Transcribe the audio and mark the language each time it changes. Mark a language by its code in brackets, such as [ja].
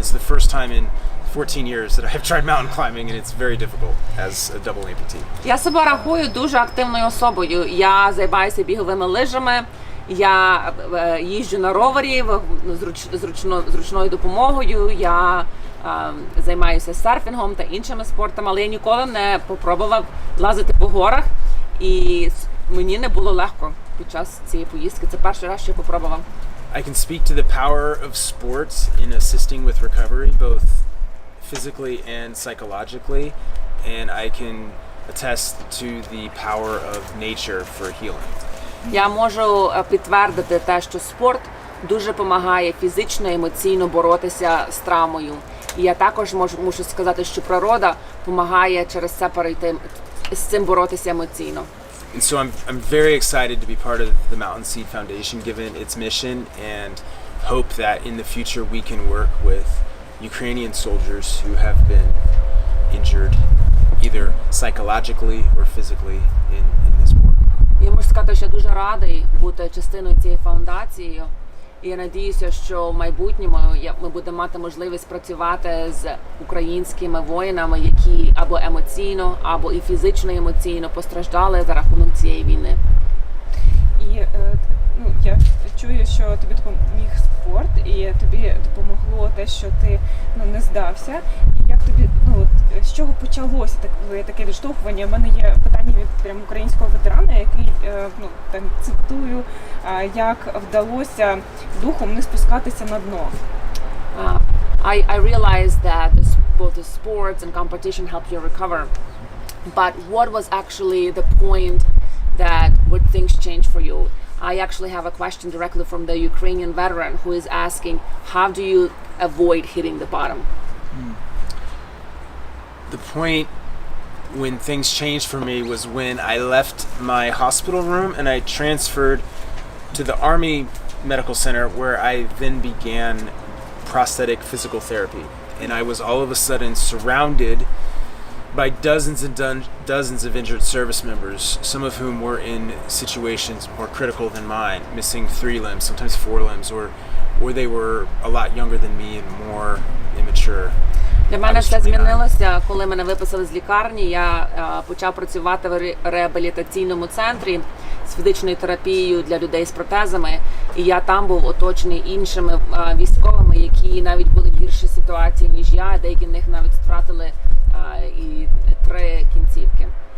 [en] It's the first time in 14 years that I have tried mountain climbing, and it's very difficult as a double amputee. [uk] Я себе рахую дуже активною особою. Я займаюся біговими лижами, я їжджу на ровері зручною допомогою, я займаюся серфінгом та іншими спортами, але я ніколи не попробував лазити по горах, і мені не було легко під час цієї поїздки. Це перший раз, що я попробував. [en] I can speak to the power of sports in assisting with recovery, both physically and psychologically, and I can attest to the power of nature for healing. [uk] Я можу підтвердити те, що спорт дуже допомагає фізично і емоційно боротися з травмою. І я також мушу сказати, що природа допомагає через це перейти з цим боротися емоційно. [en] And so I'm very excited to be part of the Mountain Seed Foundation, given its mission, and hope that in the future we can work with Ukrainian soldiers who have been injured, either psychologically or physically in this war. [uk] Я можу сказати, що я дуже радий бути частиною цієї фундації. І я надіюся, що в майбутньому ми будемо мати можливість працювати з українськими воїнами, які або емоційно, або і фізично, і емоційно постраждали за рахунок цієї війни. І я чую, що тобі допоміг спорт, і тобі допомогло те, що ти не здався. І як тобі, з чого почалося таке відштовхування? У мене є питання від прямо українського ветерана, який, там цитую, як вдалося духом не спускатися на дно. [en] I realized that both the sports and competition help you recover. But what was actually the point that would things change for you? I actually have a question directly from the Ukrainian veteran who is asking, how do you avoid hitting the bottom? The point when things changed for me was when I left my hospital room and I transferred to the Army Medical Center, where I then began prosthetic physical therapy. And I was all of a sudden surrounded by dozens and dozens of injured service members, some of whom were in situations more critical than mine, missing 3 limbs, sometimes 4 limbs, or they were a lot younger than me and more immature. [uk] Для мене все змінилося, коли мене виписали з лікарні. Я почав працювати в реабілітаційному центрі з фізичною терапією для людей з протезами. І я там був оточений іншими військовими, які навіть були в гіршій ситуації, ніж я. Деякі з них навіть втратили і 3 кінцівки.